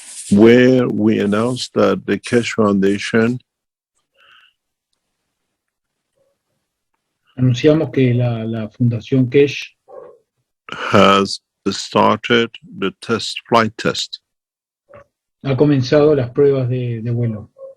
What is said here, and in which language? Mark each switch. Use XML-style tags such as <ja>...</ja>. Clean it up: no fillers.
<en>where we announced that the Keshe Foundation</en> <es>anunciamos que la Fundación Keshe</es> <en>has started the flight test.</en> <es>ha comenzado las pruebas de vuelo.</es>